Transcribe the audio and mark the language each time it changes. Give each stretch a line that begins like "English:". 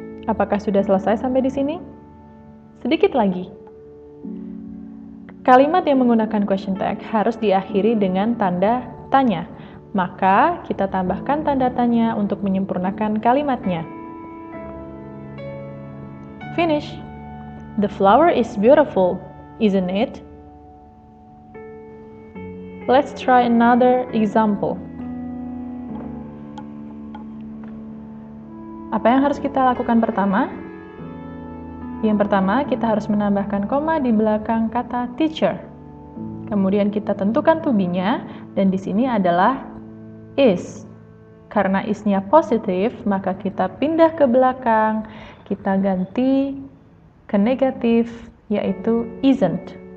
Indonesian: Apakah sudah selesai sampai di sini? Sedikit lagi. Kalimat yang menggunakan question tag harus diakhiri dengan tanda tanya. Maka kita tambahkan tanda tanya untuk menyempurnakan kalimatnya.
English: Finish. The flower is beautiful, isn't it? Let's try another example.
Indonesian: Apa yang harus kita lakukan pertama? Yang pertama, kita harus menambahkan koma di belakang kata teacher. Kemudian kita tentukan to be-nya, dan di sini adalah is. Karena is-nya positif, maka kita pindah ke belakang, kita ganti ke negatif, yaitu isn't.